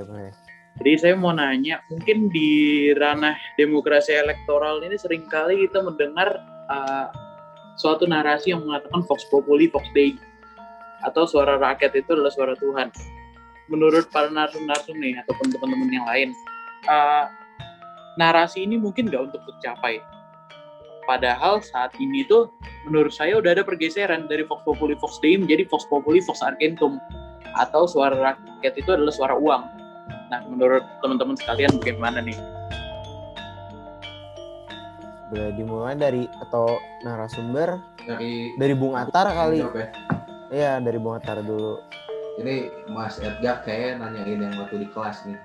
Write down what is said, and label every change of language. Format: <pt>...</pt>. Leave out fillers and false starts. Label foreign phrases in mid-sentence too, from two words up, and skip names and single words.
<id>Jadi saya mau nanya, mungkin di ranah demokrasi elektoral ini seringkali kita mendengar suatu narasi yang mengatakan</id> <la>Vox Populi, Vox Dei,</la> <id>atau suara rakyat itu adalah suara Tuhan. Menurut para narsum-narsum nih, ataupun teman-teman yang lain, narasi ini mungkin nggak untuk tercapai. Padahal saat ini tuh, menurut saya udah ada pergeseran dari</id> <la>Vox Populi, Vox Dei</la> <id>menjadi</id> <la>Vox Populi, Vox Argentum,</la> <id>atau suara rakyat itu adalah suara uang. Nah, menurut teman-teman sekalian bagaimana nih? Boleh dimulai dari atau narasumber Dari Bung Atar kali. jawab ya. Iya, dari Bung Atar dulu. Ini Mas Edgar kayak nanyain yang waktu di kelas nih.</id>